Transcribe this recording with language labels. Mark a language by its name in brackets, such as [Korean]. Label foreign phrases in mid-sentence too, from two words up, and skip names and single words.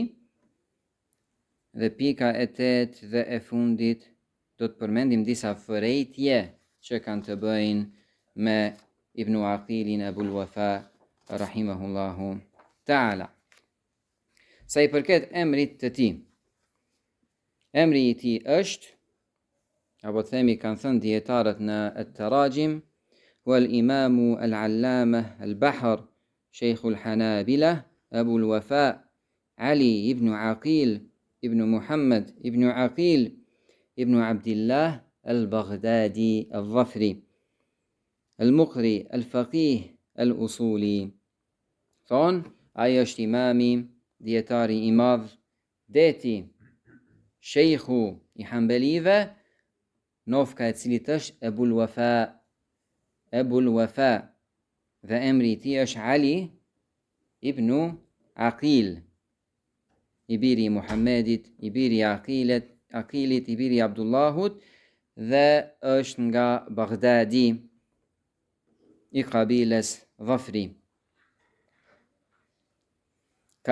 [Albanian] Dhe pika e 8 dhe e fundit do të përmendim disa fërejtje që kanë të bëjnë me Ibn Aqilin Abul Wafa [Arabic] رحمه الله تعالى. [Albanian] Sa i përket emrit të tij, emri i tij është, apo themi kanë thënë dietarët në at-Tarajim, [Arabic] والإمام العلامة البحر شيخ الحنابلة [Albanian] Abul Wafa Ali ibn Aqil ibn Muhammad ibn Aqil ibn Abdillah al-Baghdadi al-Dhafri al-Muqri al-Faqih al-Usuli. Thonë, ai është imami, dietari i madh, deti, shejhu i Hanbelive, nofka e cilit është Abul Wafa, dhe emri i tij është Ali ibn Aqil, i biri i Muhammedit, i biri i Aqilit, i biri i Abdullahut, dhe është nga Baghdadi, i kabiles Dhafri.